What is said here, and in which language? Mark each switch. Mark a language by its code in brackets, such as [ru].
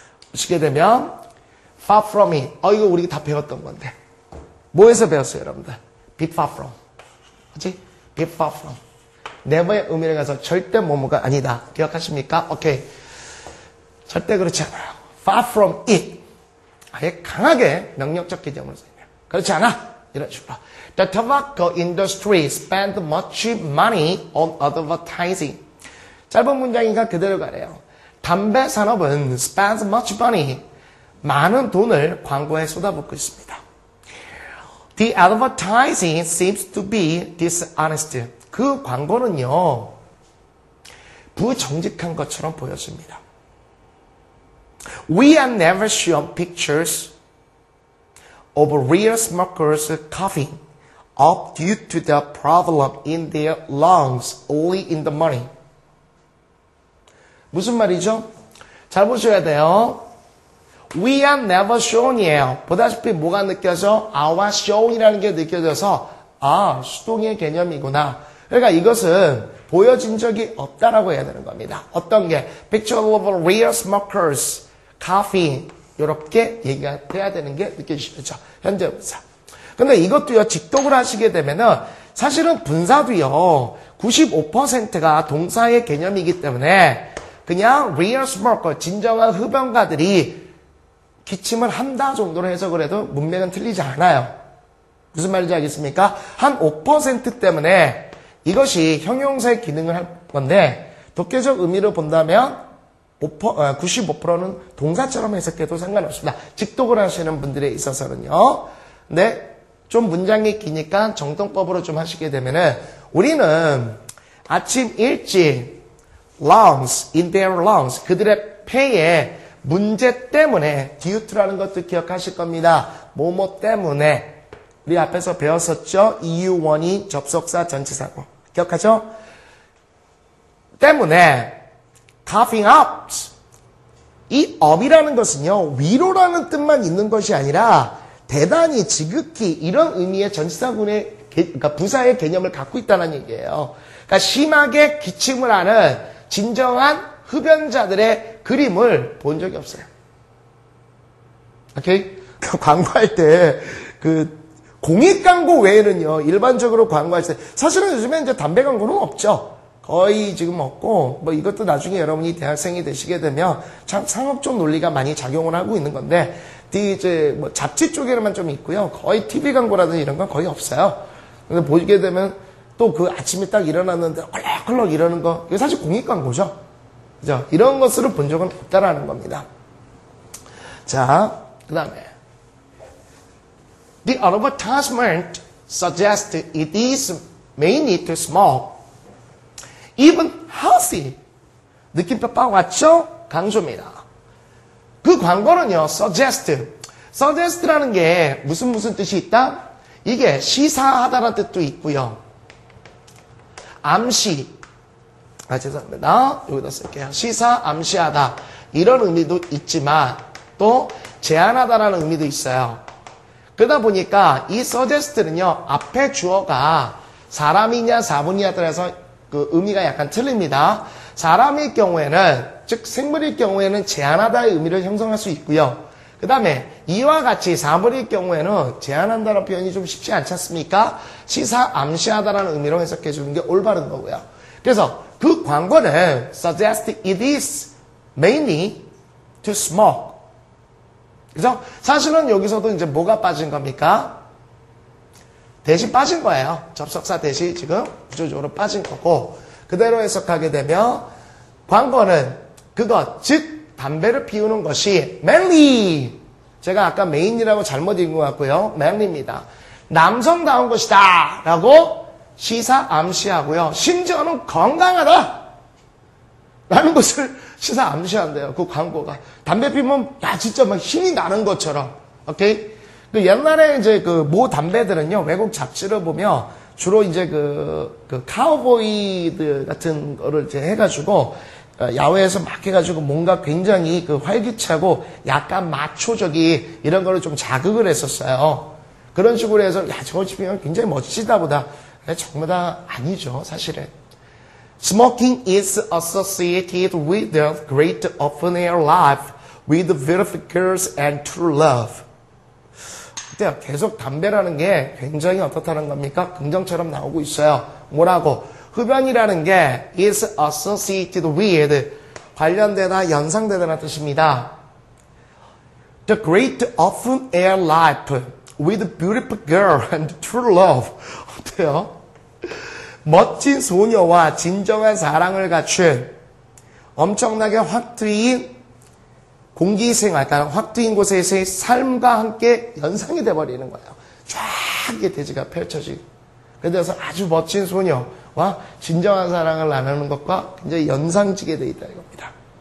[ko] 보시게 되면 [en] far from it. [ko] 이거 우리 다 배웠던 건데. 뭐에서 배웠어요, 여러분들? [en] be far from. [ko] 그치? [en] be far from. [ko] never의 의미를 가서 절대 뭐뭐가 아니다. 기억하십니까? 오케이. 절대 그렇지 않아요. [en] far from it. [ko] 아예 강하게 명령적 개념으로 쓰이네요. 그렇지 않아. 이런 식으로. [en] The tobacco industry spend much money on advertising. [ko] 짧은 문장이니까 그대로 가래요. 담배 산업은 [en] spends much money. [ko] 많은 돈을 광고에 쏟아붓고 있습니다. [en] The advertising seems to be dishonest. [ko] 그 광고는요, 부정직한 것처럼 보여집니다. [en] We are never shown pictures of real smokers coughing up due to the problem in their lungs, only in the morning. [ko] 무슨 말이죠? 잘 보셔야 돼요. [en] We are never shown이에요. [ko] 보다시피 뭐가 느껴져? our shown이라는 게 느껴져서 수동의 개념이구나. 그러니까 이것은 보여진 적이 없다라고 해야 되는 겁니다. 어떤 게? [en] Picture of real smokers coughing. [ko] 이렇게 얘기가 돼야 되는 게 느껴지시죠? 현재 분사. 근데 이것도요, 직독을 하시게 되면은 사실은 분사도요, 95%가 동사의 개념이기 때문에 그냥 real smoker, 진정한 흡연가들이 기침을 한다 정도로 해석을 해도 문맥은 틀리지 않아요. 무슨 말인지 알겠습니까? 한 5% 때문에 이것이 형용사의 기능을 할 건데, 독해적 의미로 본다면 95%는 동사처럼 해석해도 상관없습니다. 직독을 하시는 분들에 있어서는요. 근데 좀 문장이 기니까 정통법으로 좀 하시게 되면은, 우리는 아침 일찍 lungs, [en] in their lungs, [ko] 그들의 폐에 문제 때문에, due라는 것도 기억하실 겁니다. 뭐뭐 때문에, 우리 앞에서 배웠었죠? 이유원이 접속사 전치사고. 기억하죠? 때문에 [en] coughing up. [ko] 이 up이라는 것은요. 위로라는 뜻만 있는 것이 아니라 대단히 지극히 이런 의미의 전치사군의 그러니까 부사의 개념을 갖고 있다는 얘기예요. 그러니까 심하게 기침을 하는 진정한 흡연자들의 그림을 본 적이 없어요. 오케이? 광고할 때 공익 광고 외에는요. 일반적으로 광고할 때 사실은 요즘에 이제 담배 광고는 없죠. 거의 지금 없고 뭐 이것도 나중에 여러분이 대학생이 되시게 되면 참 상업적 논리가 많이 작용을 하고 있는 건데 이제 뭐 잡지 쪽에만 좀 있고요. 거의 TV 광고라든지 이런 건 거의 없어요. 근데 보게 되면 또 그 아침에 딱 일어났는데 헐렁헐렁 이러는 거 이거 사실 공익 광고죠. 그죠? 이런 것으로 본 적은 없다라는 겁니다. 자, 그 다음에 [en] The advertisement suggests it is mainly to smoke, even healthy. [ko] 느낌표 빡 왔죠? 강조입니다. 그 광고는요, suggest라는 게 무슨 뜻이 있다? 이게 시사하다라는 뜻도 있고요. 암시. 죄송합니다. 여기다 쓸게요. 시사, 암시하다. 이런 의미도 있지만 또 제안하다라는 의미도 있어요. 그러다 보니까 이 suggest는요. 앞에 주어가 사람이냐 사분이냐 따라서 그 의미가 약간 틀립니다. 사람일 경우에는 즉 생물일 경우에는 제안하다의 의미를 형성할 수 있고요. 그 다음에 이와 같이 사물일 경우에는 제안한다는 표현이 좀 쉽지 않지 않습니까? 시사, 암시하다라는 의미로 해석해 주는 게 올바른 거고요. 그래서 그 광고는 [en] suggest it is mainly to smoke. [ko] 그죠? 사실은 여기서도 이제 뭐가 빠진 겁니까? 대시 빠진 거예요. 접속사 대시 지금 구조적으로 빠진 거고 그대로 해석하게 되면 광고는 그것, 즉 담배를 피우는 것이 mainly 제가 아까 main이라고 잘못 읽은 것 같고요. mainly입니다. 남성다운 것이다 라고 시사 암시하고요. 심지어는 건강하다 라는 것을 시사 암시한대요. 그 광고가. 담배 피우면 야 진짜 막 힘이 나는 것처럼. 오케이? 그 옛날에 이제 그 모 담배들은요. 외국 잡지를 보면 주로 이제 그 카우보이들 같은 거를 이제 해가지고 야외에서 막 해가지고 뭔가 굉장히 그 활기차고 약간 마초적이 이런 거를 좀 자극을 했었어요. 그런 식으로 해서 야 저거 피우면 굉장히 멋지다 보다. 전부 다 아니죠. 사실은. [en] Smoking is associated with the great open-air life, with beautiful girls and true love. [ko] 어때요? 계속 담배라는 게 굉장히 어떻다는 겁니까? 긍정처럼 나오고 있어요. 뭐라고? 흡연이라는 게 [en] is associated with [ko] 관련되다, 연상되다는 뜻입니다. [en] The great open-air life, with beautiful girl and true love. [ko] 어때요? 멋진 소녀와 진정한 사랑을 갖춘 엄청나게 확 트인 공기생활, 그러니까 확 트인 곳에서의 삶과 함께 연상이 돼버리는 거예요. 쫙 이게 대지가 펼쳐지고. 그래서 아주 멋진 소녀와 진정한 사랑을 나누는 것과 굉장히 연상지게 되어 있다는 겁니다.